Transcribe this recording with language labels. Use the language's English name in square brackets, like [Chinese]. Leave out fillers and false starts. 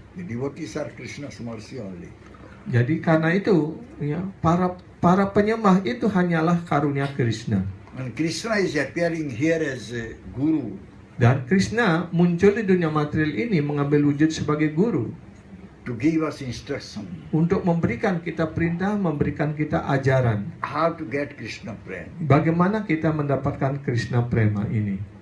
[English] The devotees are Krishna's mercy only. [Indonesian] Jadi karena itu, ya, para penyembah itu hanyalah karunia Krishna. [English] And Krishna is appearing here as a guru. [Indonesian] Dan Krishna muncul di dunia material ini mengambil wujud sebagai guru. [English] To give us instruction. [Indonesian] Untuk memberikan kita perintah, memberikan kita ajaran. [English] How to get Krishna prema. [Indonesian] Bagaimana kita mendapatkan Krishna prema ini.